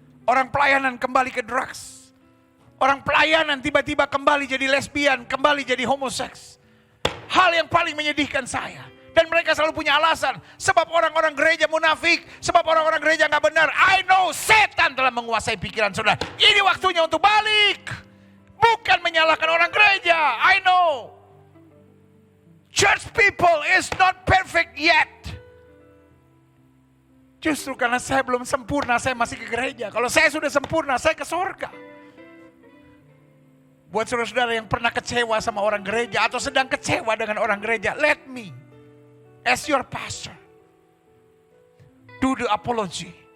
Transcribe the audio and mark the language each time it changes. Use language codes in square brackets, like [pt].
[id] Orang pelayanan kembali ke drugs. Orang pelayanan tiba-tiba kembali jadi lesbian, kembali jadi homoseks. Hal yang paling menyedihkan saya. Dan mereka selalu punya alasan. Sebab orang-orang gereja munafik. Sebab orang-orang gereja gak benar. [en] I know [id] setan telah menguasai pikiran saudara. Ini waktunya untuk balik. Bukan menyalahkan orang gereja. [en] I know. Church people is not perfect yet. [id] Justru karena saya belum sempurna, saya masih ke gereja. Kalau saya sudah sempurna, saya ke surga. Buat saudara-saudara yang pernah kecewa sama orang gereja atau sedang kecewa dengan orang gereja, [en] let me, as your pastor, do the apology.